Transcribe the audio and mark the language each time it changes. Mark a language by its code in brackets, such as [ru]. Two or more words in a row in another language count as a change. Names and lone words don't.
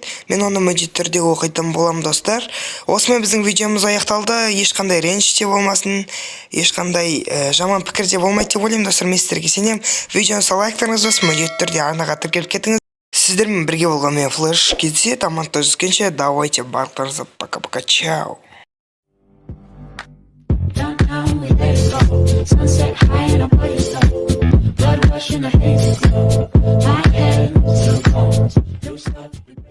[kk] Мен оны міндетті түрде оқитын боламын, достар. Осымен біздің видеомыз аяқталды. Ешқандай реніш те болмасын, ешқандай жаман пікір де болмайды деп ойлаймын, достар. Мен сіздерге сенемін. Видеоны лайктарыңыз болсын, міндетті түрде арнаға тіркеліп кетіңіз. Сіздермен бірге болған мен флеш кездеседі. Аман-сау жүзгенше, давайте барлықтарыңызға [ru] пока-пока, чао. [en] We let it go. Sunset high and I'm by your side. Blood rushing, the haze is low. My head, so cold. You start to